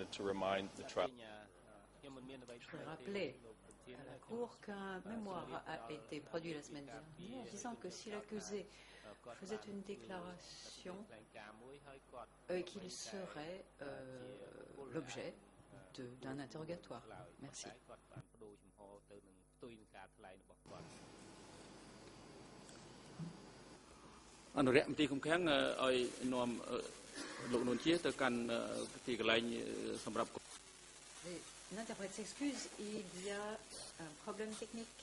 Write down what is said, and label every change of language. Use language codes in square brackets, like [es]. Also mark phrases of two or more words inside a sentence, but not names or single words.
[fr] voudrais rappeler à la Cour qu'un mémoire a été produit la semaine dernière en disant que si l'accusé faisait une déclaration, qu'il serait l'objet d'un interrogatoire. Merci. [km] អនុរិយមន្ត្រីឃុំឃាំងឲ្យនាំលោកនួនជាទៅកាន់ទីកន្លែងសម្រាប់ [fr] L'interprète s'excuse, il y a un problème technique.